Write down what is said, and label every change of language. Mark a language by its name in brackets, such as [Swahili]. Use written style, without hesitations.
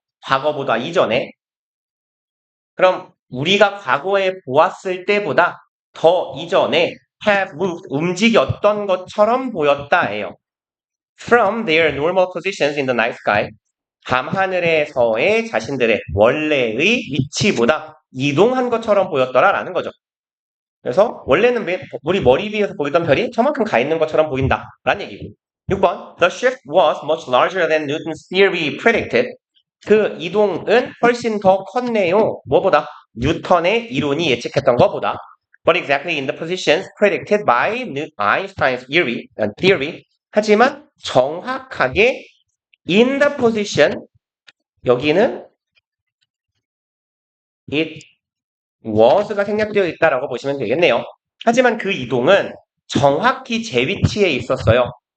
[Korean] 과거보다 이전에. 그럼 우리가 과거에 보았을 때보다 더 이전에 have moved 움직였던 것처럼 보였다예요. [English] From their normal positions in the night sky [Korean] 밤하늘에서의 자신들의 원래의 위치보다 이동한 것처럼 보였더라라는 거죠. 그래서 원래는 우리 머리 위에서 보이던 별이 저만큼 가 있는 것처럼 보인다라는 얘기고. [English] 6번 The shift was much larger than Newton's theory predicted. [Korean] 그 이동은 훨씬 더 컸네요. 뭐보다? 뉴턴의 이론이 예측했던 것보다. [English] But exactly in the positions predicted by Einstein's theory. [Korean] 하지만 정확하게 in the position 여기는 it was가 생략되어 있다라고 보시면 되겠네요. 하지만 그 이동은 정확히 제 위치에 있었어요.